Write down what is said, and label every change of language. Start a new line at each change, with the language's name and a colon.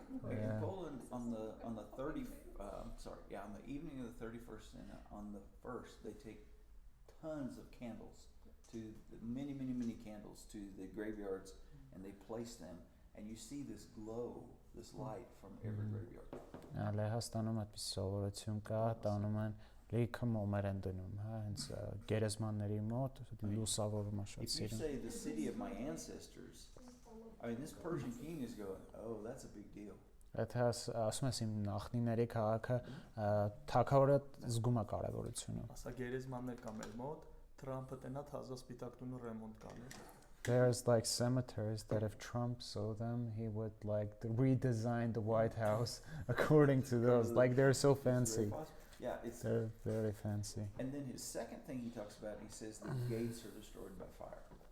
English: In Poland, on the 30, on the evening of the 31st and on the 1st, they take tons of candles many candles to the graveyards, and they place them, and you see this glow, this light from every graveyard.
Armenian: Լեհաստանում այդպես սովորություն կա, տանում են լիքը մոմեր են դնում, հա, հենց գերեզմանների մոտ լուսավորում է շատ
English: If you
Armenian: սիրուն։
English: say the city of my ancestors, I mean, this Persian king is going, oh, that's a big deal.
Armenian: Եթե ասում ես իմ նախնիների քաղաքը, թագավորը զգում է կարևորությունը։ Ասա գերեզմաններ կա մեր մոտ, Թրամփը տենա թազա սպիտակ տունը ռեմոնտ կանի։
English: There's like cemeteries that if Trump saw them, he would like redesign the White House according to those. Like they're so fancy. Yeah, They're very fancy. And then his second thing he talks about, he says the gates are destroyed by fire.